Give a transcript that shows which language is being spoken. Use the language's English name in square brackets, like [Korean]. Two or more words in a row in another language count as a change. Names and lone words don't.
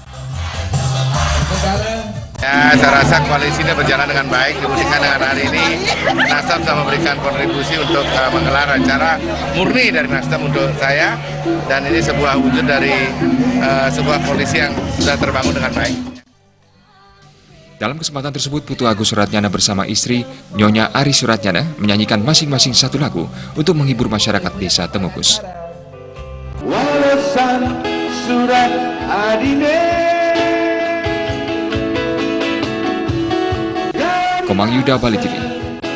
[Indonesian] Ya, saya rasa koalisi ini berjalan dengan baik, dibuktikan dengan hari ini Nasdem sudah memberikan kontribusi untuk menggelar acara murni dari Nasdem untuk saya, dan ini sebuah wujud dari sebuah koalisi yang sudah terbangun dengan baik. Dalam kesempatan tersebut, Putu Agus Suratnyana bersama istri, Nyonya Ari Suratnyana, menyanyikan masing-masing satu lagu untuk menghibur masyarakat Desa Temukus. Walesan surat adine. Komang Yuda, Bali TV.